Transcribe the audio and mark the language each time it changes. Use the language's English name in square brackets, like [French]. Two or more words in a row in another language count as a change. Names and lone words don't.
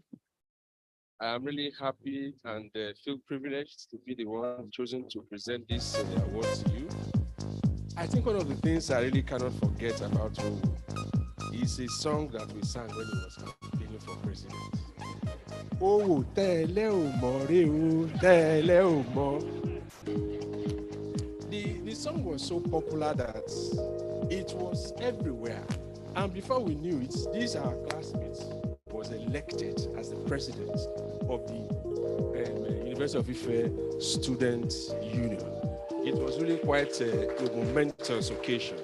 [English] I'm really happy and feel privileged to be the one chosen to present this award to you. I think one of the things I really cannot forget about Owo is a song that we sang when he was campaigning for president. [Yoruba] Owo tele o mo re o tele o mo. [English] The song was so popular that it was everywhere. And before we knew it, these our classmates was elected as the president of the University of Ife Student Union. It was really quite a momentous occasion.